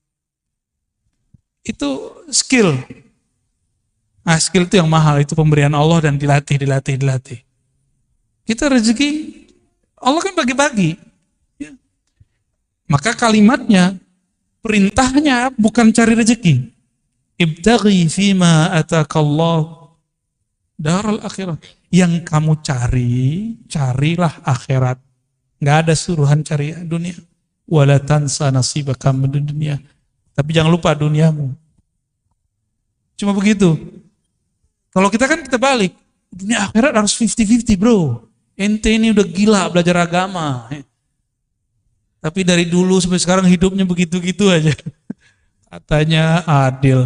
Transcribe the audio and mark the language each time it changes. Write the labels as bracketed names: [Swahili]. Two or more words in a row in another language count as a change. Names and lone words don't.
[Indonesian] Itu skill. Nah, skill itu yang mahal, itu pemberian Allah dan dilatih. Kita rezeki, Allah kan bagi-bagi. Ya. Maka kalimatnya, perintahnya bukan cari rezeki. [Arabic] وَابْتَغِ فِيمَا آتَاكَ اللَّهُ الدَّارَ الْآخِرَةَ. [Indonesian] Yang kamu carilah akhirat. Nggak ada suruhan cari dunia. [Arabic] وَلَا تَنْسَ نَصِيبَكَ مِنَ الدُّنْيَا. [Indonesian] Tapi jangan lupa duniamu. Cuma begitu. Kalau kita balik. Dunia akhirat harus 50-50 bro. Ente ini udah gila belajar agama. Tapi dari dulu sampai sekarang hidupnya begitu-gitu aja. Katanya adil.